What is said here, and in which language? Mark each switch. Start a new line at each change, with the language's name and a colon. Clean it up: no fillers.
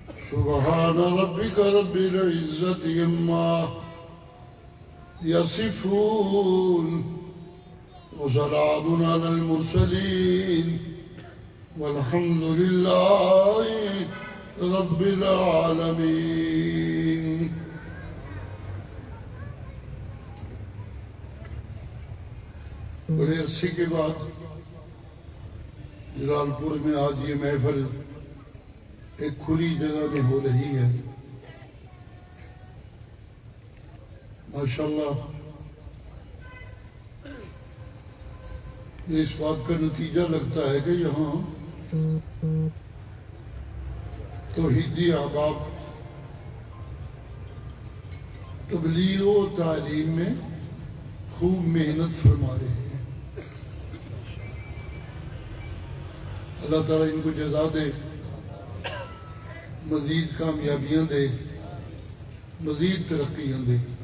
Arabic: سبحان ربك رب العزة عما يصفون وسلام على المرسلين والحمد لله رب العالمین.
Urdu: بڑے عرصے کے بعد جلال پور میں آج یہ محفل ایک کھلی جگہ میں ہو رہی ہے. ماشاءاللہ یہ اس بات کا نتیجہ لگتا ہے کہ یہاں توحیدی احباب تبلیغ و تعلیم میں خوب محنت فرما رہے ہیں. اللہ تعالیٰ ان کو جزا دے، مزید کامیابیاں دے، مزید ترقیاں دے.